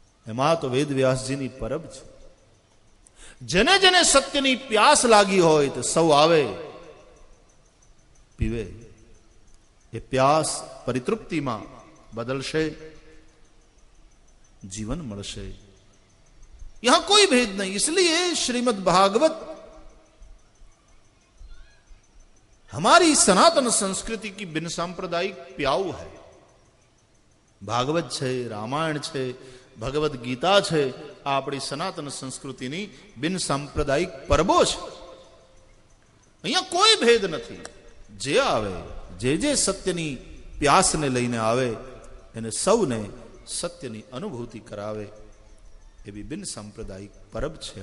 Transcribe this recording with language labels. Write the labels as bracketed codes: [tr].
[gu] એમાં તો વેદ વ્યાસજીની પરબ છે. જેને જેને સત્યની પ્યાસ લાગી હોય તો સૌ આવે, પીવે. એ પ્યાસ પરિતૃપ્તિમાં બદલશે, जीवन મળશે. [hi] यहां कोई भेद नहीं. इसलिए श्रीमद् भागवत हमारी सनातन संस्कृति की बिन सांप्रदायिक प्याऊ है. [gu] भागवत છે, રામાયણ છે, ભગવદ ગીતા છે, આ આપણી સનાતન સંસ્કૃતિની બિન સાંપ્રદાયિક પરબો છે. અહીંયા કોઈ ભેદ નથી. જે આવે, જે સત્યની પ્યાસને લઈને આવે, એને સૌને સત્યની અનુભૂતિ કરાવે એવી બિન સાંપ્રદાયિક પરબ છે.